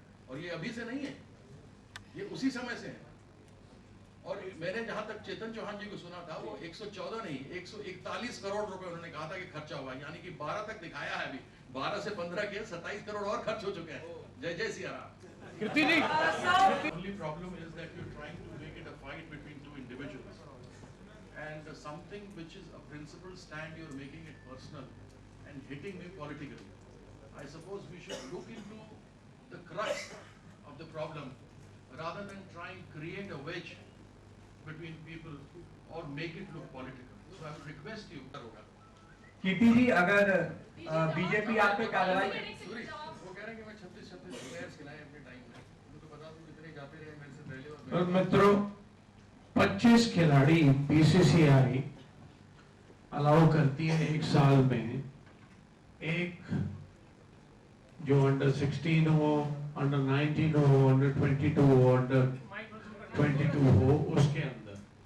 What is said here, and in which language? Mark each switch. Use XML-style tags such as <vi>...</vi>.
<hi>और ये अभी से नहीं है, ये उसी समय से है। और मैंने जहां तक चेतन चौहान जी को सुना था, वो 114 नहीं 141 करोड़ रुपए उन्होंने कहा था कि खर्चा हुआ, यानी कि 12 तक दिखाया है। अभी 12 से 15 के 27 करोड़ और खर्च हो चुके हैं। जय जय सिया राम। कीर्ति जी,</hi> <en>only problem is that you're trying to make it a fight between two individuals, and something which is a principled stand, you're making it personal and hitting me politically. I suppose we should look into the crux of the problem rather than try and create a wedge between people or make it look political. So I would request you,</en> <hi>कीर्ति जी, अगर BJP आप पे कार्रवाई, वो कह रहे हैं कि मैं 36 प्लेयर्स खिलाए अपने टाइम में, मुझे बता दूं कितने जाते रहे मेरे से पहले। और मित्रों, 25 खिलाड़ी बीसीसीआई अलाउ करती है 1 साल में एक जो अंडर 16 हो, अंडर 19 हो, अंडर 22 हो, अंडर 22 हो, उसके अंदर।</hi>